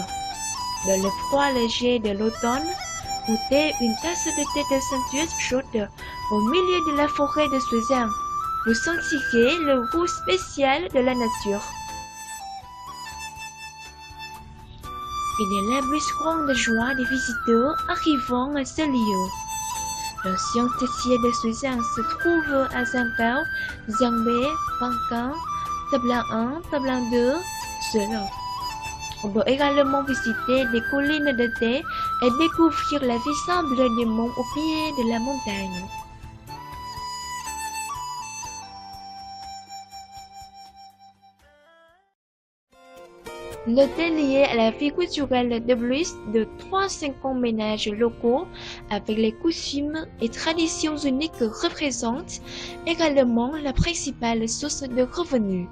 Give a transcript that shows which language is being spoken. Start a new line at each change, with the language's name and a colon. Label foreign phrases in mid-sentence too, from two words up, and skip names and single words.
French: Dans le froid léger de l'automne, goûtez une tasse de thé de Saint-Tuét chaude au milieu de la forêt de Suối Giang. Vous sentirez le goût spécial de la nature. Il est la plus grande joie des visiteurs arrivant à ce lieu. L'ancien thé de Suối Giang se trouve à Giang Cao, Giang Bé, Văn Cán, Tablang 1, Tablang 2, Sửa. On peut également visiter des collines de thé et découvrir la vue simple des monts au pied de la montagne. Le thé lié à la vie culturelle de plus de 350 ménages locaux avec les coutumes et traditions uniques représente également la principale source de revenus.